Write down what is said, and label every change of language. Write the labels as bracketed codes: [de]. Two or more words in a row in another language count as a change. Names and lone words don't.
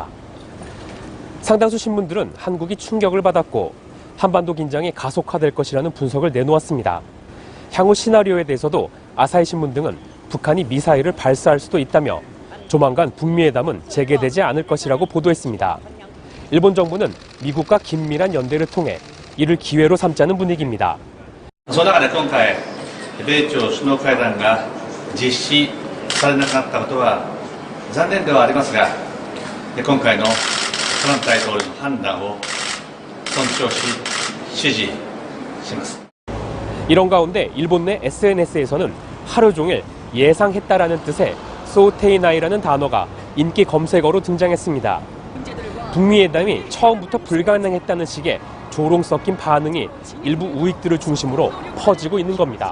[ko] 상당수 신문들은 한국이 충격을 받았고 한반도 긴장이 가속화될 것이라는 분석을 내놓았습니다. 향후 시나리오에 대해서도 아사히 신문 등은 북한이 미사일을 발사할 수도 있다며 조만간 북미 회담은 재개되지 않을 것이라고 보도했습니다. 일본 정부는 미국과 긴밀한 연대를 통해 이를 기회로 삼자는 분위기입니다. [ja] その中で今回米朝首脳会談が実施されなかったことは残念ではありますが、今回のトランプ大統領の判断を尊重し支持します。 [ko] 이런 가운데 일본 내 SNS에서는 하루 종일 예상했다라는 뜻의 소테이나이라는 단어가 인기 검색어로 등장했습니다. 북미 회담이 처음부터 불가능했다는 식의 조롱 섞인 반응이 일부 우익들을 중심으로 퍼지고 있는 겁니다.